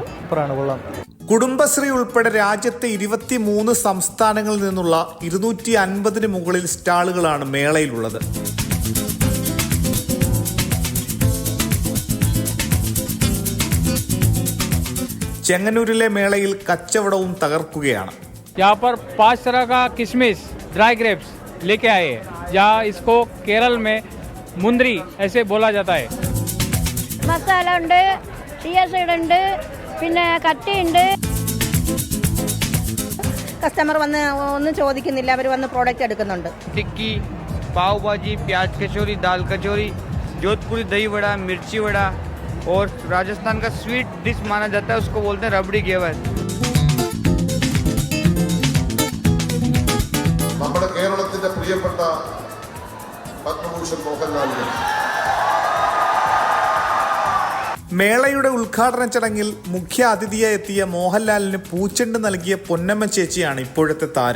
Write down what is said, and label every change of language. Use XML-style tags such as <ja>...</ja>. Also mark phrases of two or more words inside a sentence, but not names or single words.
<ml>കുടുംബശ്രീ ഉൾപ്പെടെ രാജ്യത്തെ 23 സംസ്ഥാനങ്ങളിൽ നിന്നുള്ള 250-ന് മുകളിൽ സ്റ്റാളുകളാണ് മേളയിലുള്ളത്. ചെങ്ങന്നൂരിലെ മേളയിൽ കച്ചവടവും തകർക്കുകയാണ്.</ml> <hi>यहाँ पर 5 तरह का किशमिश</hi> <en>dry grapes</en> <hi>लेके आए हैं, जहाँ इसको केरल में मुंदरी ऐसे बोला जाता है.</hi> <ml>മസാല ഉണ്ട്, ടീയസൈഡ് ഉണ്ട്, പിന്നെ കട്ടിയുണ്ട്. കസ്റ്റമർ വന്ന് ഒന്നും ചോദിക്കുന്നില്ല, അവർ വന്ന് പ്രോഡക്റ്റ് എടുക്കുന്നുണ്ട്.</ml> <hi>टिक्की, पाव भाजी, प्याज कचौरी, दाल कचौरी, जोधपुरी दही वड़ा, मिर्ची वड़ा और राजस्थान का</hi> <en>sweet dish</en> <hi>माना जाता है, उसको बोलते हैं रबड़ी घेवर.</hi> <ml>നമ്മുടെ കേരളത്തിന്റെ പ്രിയപ്പെട്ട പത്മഭൂഷൺ മോഹൻലാലിനെ മേളയുടെ ഉദ്ഘാടന ചടങ്ങിൽ മുഖ്യ അതിഥിയായി എത്തിയ മോഹൻലാലിന് പൂച്ചെണ്ട് നൽകിയ പൊന്നമ്മ ചേച്ചിയാണ് ഇപ്പോഴത്തെ താരം.</ml>